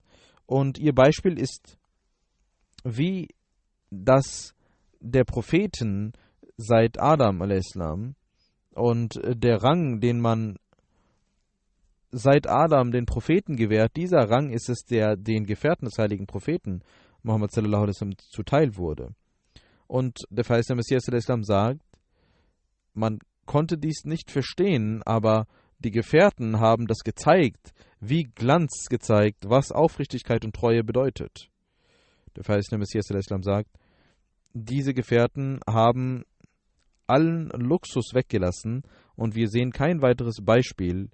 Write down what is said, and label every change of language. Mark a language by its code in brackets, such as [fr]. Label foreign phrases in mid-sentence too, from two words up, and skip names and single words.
[de] Und ihr Beispiel ist wie das der Propheten seit Adam a.s. und der Rang, den man seit Adam den Propheten gewährt, dieser Rang ist es, der den Gefährten des heiligen Propheten Muhammad [ar] صلى الله عليه وسلم [de] zuteil wurde. Und der verheißene Messias sagt, man konnte dies nicht verstehen, aber die Gefährten haben das gezeigt, wie Glanz gezeigt, was Aufrichtigkeit und Treue bedeutet. Der verheißene Messias al-Islam sagt, diese Gefährten haben allen Luxus weggelassen und wir sehen kein weiteres Beispiel.